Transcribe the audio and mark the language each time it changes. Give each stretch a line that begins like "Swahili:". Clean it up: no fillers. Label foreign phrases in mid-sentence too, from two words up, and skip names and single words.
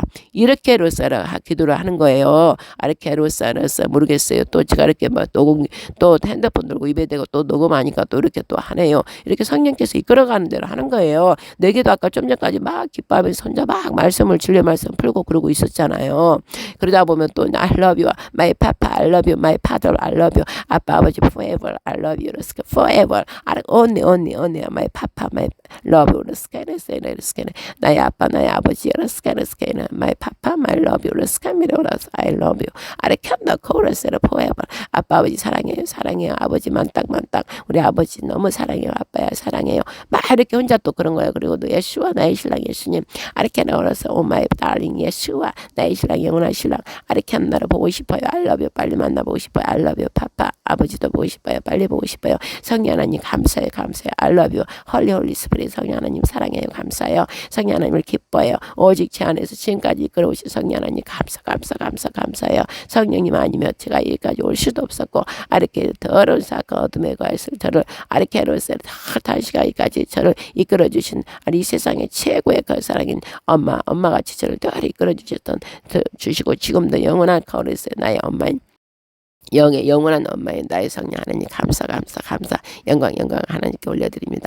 Korean: 이렇게 로사라 기도를 하는 거예요. 아르케 로사라서 모르겠어요. 또 제가 이렇게 막 녹음 또 핸드폰 들고 입에 대고 또 녹음하니까 또 이렇게 또 하네요. 이렇게 성령께서 이끌어가는 대로 하는 거예요. 내게도 아까 좀 전까지 막 기뻐하면서 혼자 막 말씀을 진리의 말씀 풀고 그러고 있었잖아요. 그러다 보면 또
English: I love you, my papa, I love you, my father, I love you,
Korean: 아빠 아버지
English: forever, I love you, forever, only, my papa, my love you,
Korean: 나의 아빠, 나의 아버지,
English: my papa, my love you, I love you,
Korean: 아르칸나 코러스를 forever, 아빠 아버지 사랑해요, 아버지 만땅, 우리 아버지 너무 사랑해요, 아빠야 사랑해요, 막 이렇게 혼자 또 그런 거예요. 그리고 또 예수와 나의 신랑 예수님, 아르칸나 코러스,
English: oh my darling
Korean: 예수와 나의 신랑 영원한 신랑, 아르칸나를 보고 싶어요,
English: I love you,
Korean: 빨리 만나보고 싶어요,
English: I love you,
Korean: 파파, 아버지도 보고 싶어요, 빨리 보고 싶어요, 성령 하나님 감사해요,
English: I love you, Holy Spirit
Korean: 성령 하나님 사랑해요, 감사해요, 성령 하나님을 기뻐해요, 오직 제 안에서 지금까지 여기까지 이끌어오신 성령 하나님 감사해요. 성령님 아니면 제가 여기까지 올 수도 없었고 이렇게 더러운 사건 어둠에 거했을 저를 아르케로스 다시가까지 저를 이끌어주신 이 세상의 최고의 그 사랑인 엄마같이 저를 늘 이끌어주셨던 주시고 지금도 영원한 거울에서 나의 엄마인 영원한 엄마인 나의 성령 하나님 감사 영광 하나님께 올려드립니다.